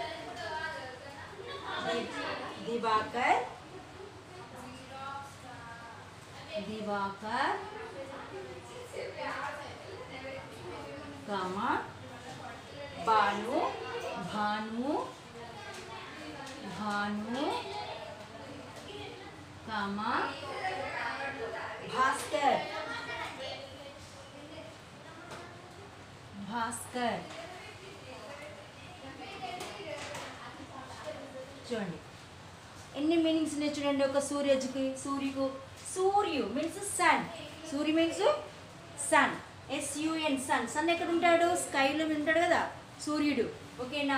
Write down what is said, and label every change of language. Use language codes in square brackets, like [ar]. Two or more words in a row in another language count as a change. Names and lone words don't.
[sa] दिवाकर, दिवाकर, कामा, भानु, भानु, भानु, कामा, भास्कर, भास्कर. [te] చూడండి ఎన్ని మీనింగ్స్ ఉన్నాయి చూడండి. ఒక సూర్యుకి, సూర్యుకు, సూర్యు [en] means sun, [te] సూర్యు [en] means sun, SUN sun. [te] సన్ ఎక్కడ ఉంటాడు? స్కైలో ఉంటాడు కదా సూర్యుడు. ఓకేనా?